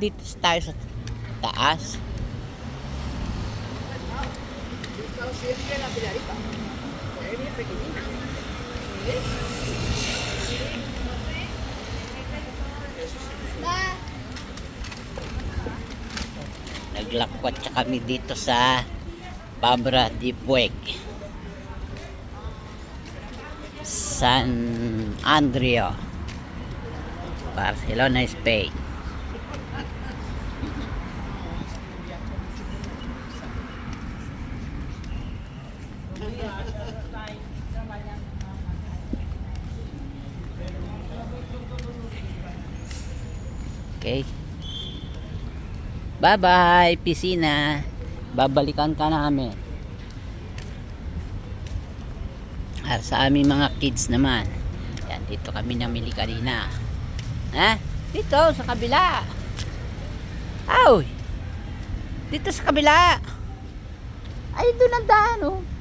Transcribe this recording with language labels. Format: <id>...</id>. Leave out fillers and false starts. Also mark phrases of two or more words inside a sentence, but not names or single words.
<tl>Dito tayo sa taas. Naglakwat siya kami dito sa Fabra de Puig, San Andrea, Barcelona, Spain. Okay. Bye-bye, piscina. Babalikan ka namin. At sa aming mga kids naman. Yan, dito kami namili kanina. Ha? Dito, sa kabila. Aw! Dito sa kabila. Ay, doon ang daan, oh.</tl>